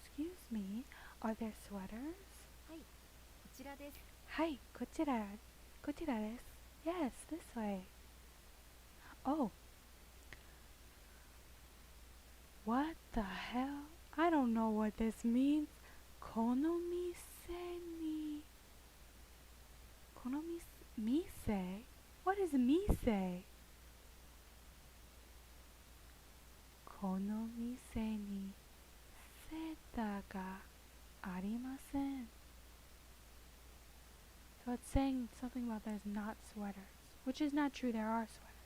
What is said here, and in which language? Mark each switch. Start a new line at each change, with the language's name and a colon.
English: Excuse me, are there sweaters?
Japanese: はい、こちらです。はい、こちらです。
English: Yes, this way. Oh, what the hell? I don't know what this means.
Japanese: この店にこの店
English: What is mise?
Japanese: この店にセーターがありません
English: So it's saying something about there's not sweaters, which is not true, there are sweaters.